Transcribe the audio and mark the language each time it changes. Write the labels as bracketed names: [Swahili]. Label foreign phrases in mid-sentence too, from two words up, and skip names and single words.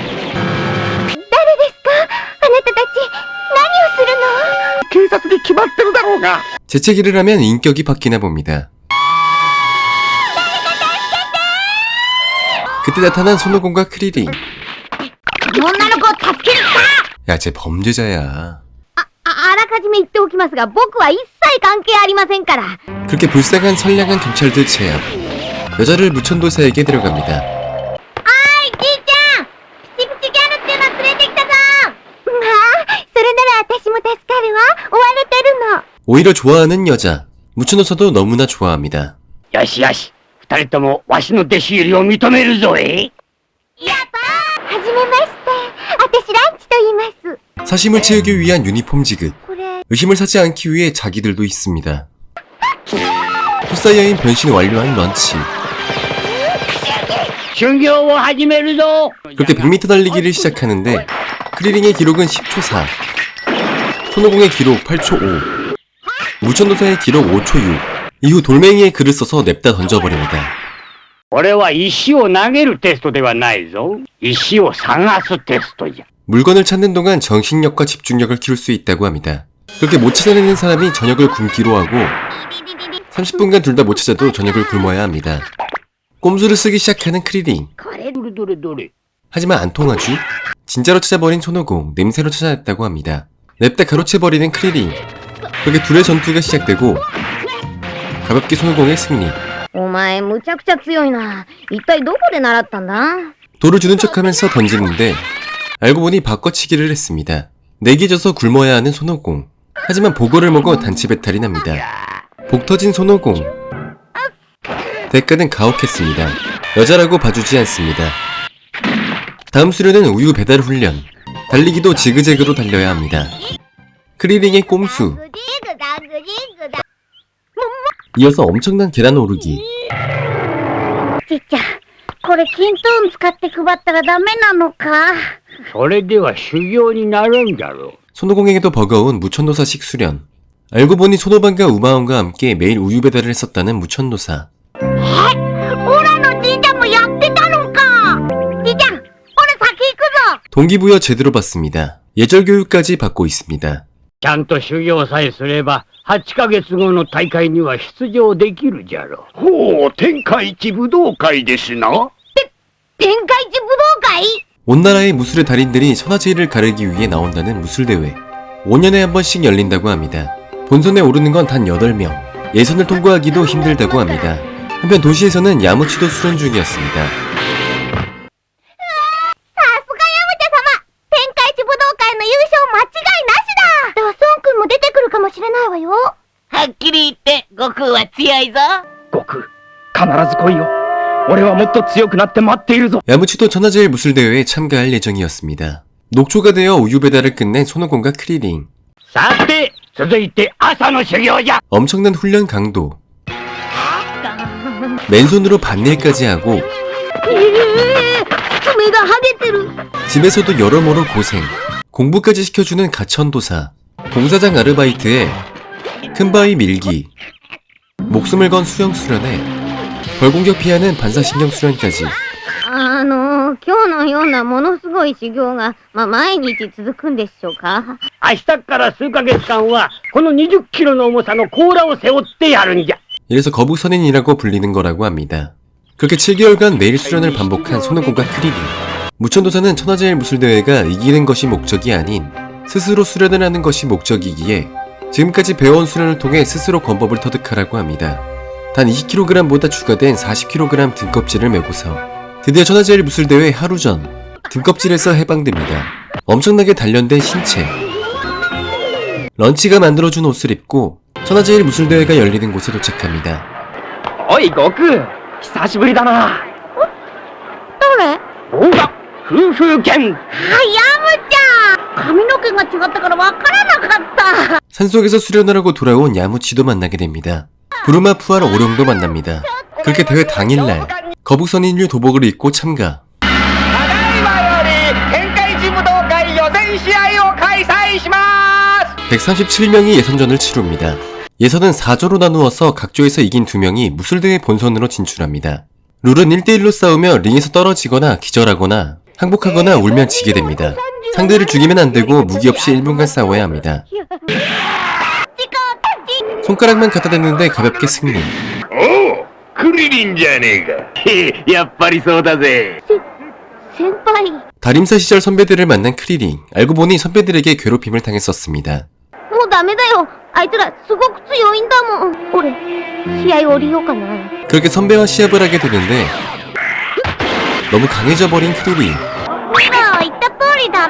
[Korean] 재채기를 하면 인격이 바뀌나 봅니다. 그때 나타난 손오공과 크리링. 야, 쟤 범죄자야. [Japanese] あらかじめ言っておきますが、僕は一切関係ありませんから。 [Korean] 그렇게 불쌍한 선량한 경찰들 제압. 여자를 무천도사에게 데려갑니다. [Japanese] じいちゃん、ピチピチギャルっていうの連れてきたぞ。それなら私も助かるわ。追われてるの。 [Korean] 오히려 좋아하는 여자. 무천도사도 너무나 좋아합니다. [Japanese] よしよし、二人ともわしの弟子入りを認めるぞ。やったー。はじめまして。私ランチと言います。 [Korean] 사심을 채우기 위한 유니폼 지급. [Japanese] これ [Korean] 의심을 사지 않기 위해 자기들도 있습니다. 투사이어인 변신 완료한 런치. [Japanese] 修行を始めるぞ。 [Korean] 그렇게 100m 달리기를 시작하는데 크리링의 기록은 10초 4, 손오공의 기록 8초 5, 무천도사의 기록 5초 6. 이후 돌멩이에 글을 써서 냅다 던져버립니다. [Japanese] 俺は石を投げるテストではないぞ。石を探すテストじゃ。 [Korean] 물건을 찾는 동안 정신력과 집중력을 키울 수 있다고 합니다. 그렇게 못 찾아내는 사람이 저녁을 굶기로 하고 30분간 둘 다 못 찾아도 저녁을 굶어야 합니다. 꼼수를 쓰기 시작하는 크리링. [Japanese] どれどれ。 [Korean] 하지만 안 통하지? 진짜로 찾아버린 손오공, 냄새로 찾아냈다고 합니다. 냅다 가로채버리는 크리링. 그렇게 둘의 전투가 시작되고 가볍게 손오공의 승리. [Japanese] お前むちゃくちゃ強いな。一体どこで習ったんだ？ [Korean] 돌을 주는 척하면서 던지는데 알고 보니 바꿔치기를 했습니다. 내기 져서 굶어야 하는 손오공. 하지만 보고를 먹어 단체 배탈이 납니다. 복 터진 손오공. 대가는 가혹했습니다. 여자라고 봐주지 않습니다. 다음 수련은 우유 배달 훈련. 달리기도 지그재그로 달려야 합니다. 크리링의 꼼수. 이어서 엄청난 계단 오르기. [Japanese] ちっちゃん、これキントーン使って配ったらダメなのか？それでは修行になるんじゃろう。 [Korean] 손오공에게도 버거운 무천도사식 수련. 알고 보니 손오반과 우마원과 함께 매일 우유 배달을 했었다는 무천도사. [Japanese] オラのじいちゃんもやってたのか？じいちゃん、俺先行くぞ。 [Korean] 동기부여 제대로 받습니다. 예절 교육까지 받고 있습니다. [Japanese] ちゃんと修行さえすれば8ヶ月後の大会には出場できるじゃろう。ほう、天下一武道会ですな。天下一武道会？ [Korean] 온 나라의 무술의 달인들이 천하제일을 가르기 위해 나온다는 무술대회. 5년에 한 번씩 열린다고 합니다. 본선에 오르는 건 단 8명. 예선을 통과하기도 힘들다고 합니다. 한편 도시에서는 야무치도 수련 중이었습니다. [Japanese] さすがヤムチャ様、天下一武道会の優勝間違いなしだ。では孫君も出てくるかもしれないわよ。はっきり言って悟空は強いぞ。悟空、必ず来いよ。俺はもっと強くなって待っているぞ。 [Korean] 야무치도 천하제일 무술대회에 참가할 예정이었습니다. 녹초가 되어 우유 배달을 끝낸 손오공과 크리링. [Japanese] さて、続いて朝の修行じゃ。 [Korean] 엄청난 훈련 강도. 맨손으로 밭일까지 하고 [Japanese] 爪が剥げてる。 [Korean] 집에서도 여러모로 고생. 공부까지 시켜주는 가천도사. 공사장 아르바이트에 큰바위 밀기. 목숨을 건 수영 수련에 벌공격 피하는 반사신경 수련까지. [Japanese] 今日のようなものすごい修行が、毎日続くんでしょうか？明日から数ヶ月間は、この20キロの重さの甲羅を背負ってやるんじゃ。 [Korean] 이래서 거북선인이라고 불리는 거라고 합니다. 그렇게 7개월간 매일 수련을 반복한 손오공과 크리링. 무천도사는 천하제일 무술대회가 이기는 것이 목적이 아닌 스스로 수련을 하는 것이 목적이기에 지금까지 배워온 수련을 통해 스스로 권법을 터득하라고 합니다. 단 20kg보다 추가된 40kg 등껍질을 메고서 드디어 천하제일 무술대회 하루 전 등껍질에서 해방됩니다. 엄청나게 단련된 신체. 런치가 만들어준 옷을 입고 천하제일 무술대회가 열리는 곳에 도착합니다. [Japanese] おい悟空、久しぶりだな。誰？おうだ、夫婦剣。ヤムちゃん！髪の毛が違ったからわからなかった。 [Korean] 산속에서 수련을 하고 돌아온 야무치도 만나게 됩니다. 부르마 푸알 오룡도 만납니다. 그렇게 대회 당일날 거북선인류 도복을 입고 참가. [Japanese] ただいまより天界一武道会予選試合を開催します。 [Korean] 137명이 예선전을 치룹니다. 예선은 4조로 나누어서 각 조에서 이긴 2명이 무술대회 본선으로 진출합니다. 룰은 1대1로 싸우며 링에서 떨어지거나 기절하거나 항복하거나 울면 지게 됩니다. 상대를 죽이면 안되고 무기 없이 1분간 싸워야 합니다. 손가락만 갖다 댔는데 가볍게 승리. [Japanese] おう、クリリンじゃねえか。やっぱりそうだぜ。先輩。 [Korean] 다림사 시절 선배들을 만난 크리링. 알고 보니 선배들에게 괴롭힘을 당했었습니다. [Japanese] もうダメだよ。あいつらすごく強いんだもん。俺、試合降りようかな。 [Korean] 그렇게 선배와 시합을 하게 되는데 너무 강해져 버린 크리링. [Japanese] ほら、言った通りだろ。